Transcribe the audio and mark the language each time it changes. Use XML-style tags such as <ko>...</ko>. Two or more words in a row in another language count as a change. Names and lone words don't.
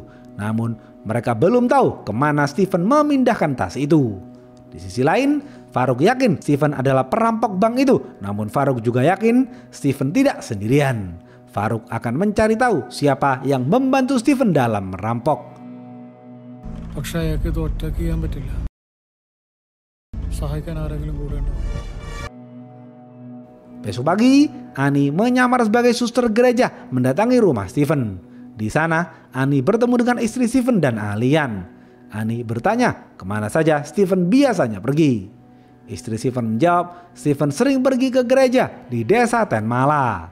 <id>Namun mereka belum tahu kemana Stephen memindahkan tas itu. Di sisi lain, Farouk yakin Stephen adalah perampok bank itu. Namun Farouk juga yakin Stephen tidak sendirian. Farouk akan mencari tahu siapa yang membantu Stephen dalam merampok.</id> <ml>പക്ഷേ അയാൾക്ക് ഇത് ഒറ്റയ്ക്ക് ചെയ്യാൻ പറ്റില്ല. സഹായിക്കാൻ ആരെങ്കിലും കൂടെ ഉണ്ടാവും.</ml> <id>Besok pagi, Ani menyamar sebagai suster gereja mendatangi rumah Stephen. Di sana, Ani bertemu dengan istri Stephen dan Alian. Ani bertanya kemana saja Stephen biasanya pergi. Istri Stephen menjawab Stephen sering pergi ke gereja di desa Tenmala.</id>